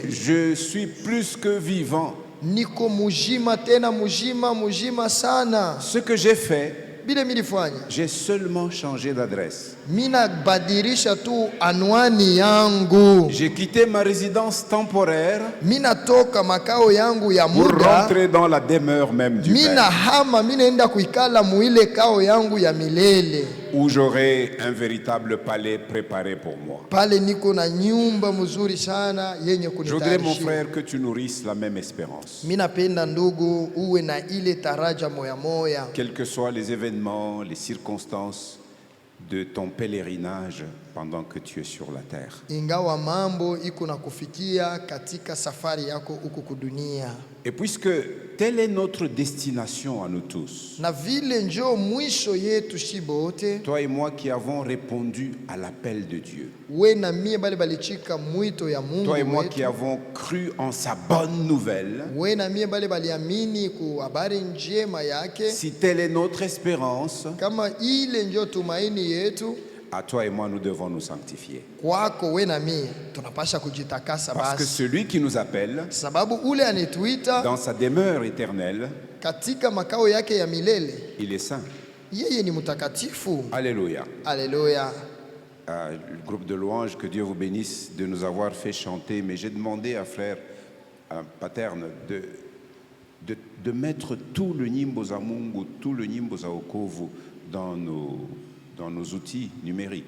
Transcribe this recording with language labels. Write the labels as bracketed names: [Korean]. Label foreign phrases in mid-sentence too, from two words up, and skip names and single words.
[French] Je suis plus que vivant. [Swahili] Niko mujima tena mujima sana. [French] Ce que j'ai fait, [Swahili] bile milifanya [French] J'ai seulement changé d'adresse. [Swahili] mina badirisha tu anwani yangu, [French] J'ai quitté ma résidence temporaire [Swahili] mina toka makao yangu ya [French] pour [Swahili] muda, [French] rentrer dans la demeure même du [Swahili] mina [French] Père, [Swahili] hama, mina enda kuikala muile kao yangu ya milele. [French] où j'aurai un véritable palais préparé pour moi. [Swahili] Pale niko na nyumba mzuri sana yenye [French] Je voudrais, mon [Swahili] kunitayarishia. [French] frère, que tu nourrisses la même espérance. [Swahili] Mina penda ndugu uwe na ile taraja moya moya, [French] Quels que soient les événements, les circonstances de ton pèlerinage pendant que tu es sur la terre. [Swahili] ingawa mambo iko na kufikia katika safari yako huku kudunia. [French] Et puisque telle est notre destination à nous tous, [Swahili] Na vile njo mwisho yetu shibote, [French] toi et moi qui avons répondu à l'appel de Dieu, [Swahili] we na mie bale balichika mwito ya Mungu [French] toi et moi [Swahili] wetu, [French] qui avons cru en sa bonne nouvelle, [Swahili] we na mie bale baliamini ku habari njema yake, [French] si telle est notre espérance, [Swahili] kama ile njo tumaini yetu, [French] à toi et moi nous devons nous sanctifier. [Swahili] kwako we na mie tunapasha kujitakasa [French] Parce que [Swahili] basi, [French] celui qui nous appelle [Swahili] sababu ule anetuita [French] dans sa demeure éternelle, [Swahili] katika makao yake ya milele, [French] il est saint. [Swahili] yeye ni mtakatifu. [French] Alléluia. [Swahili] Haleluya. [French] Le groupe de louanges, que Dieu vous bénisse de nous avoir fait chanter. Mais j'ai demandé à frère Paterne de mettre tout le Nyimbo za Mungu, tout le Nyimbo za Okovu dans nos outils numériques.